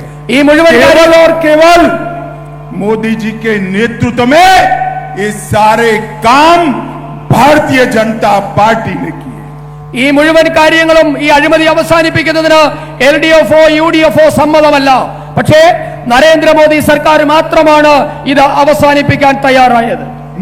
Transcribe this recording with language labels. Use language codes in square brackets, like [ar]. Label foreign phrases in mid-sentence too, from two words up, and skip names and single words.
[ml] ഈ മുഴുവൻ [hi] केवल और केवल मोदी जी के नेतृत्व में ये सारे काम भारतीय जनता पार्टी ने किए. [ml] ഈ മുഴുവൻ കാര്യങ്ങളും ഈ അഴിമതി അവസാനിപ്പിക്കുന്നതിന് LDFO UDFO സമ്മതമല്ല. പക്ഷേ നരേന്ദ്രമോദി സർക്കാർ മാത്രമാണ് ഇത് അവസാനിപ്പിക്കാൻ തയ്യാറായത്.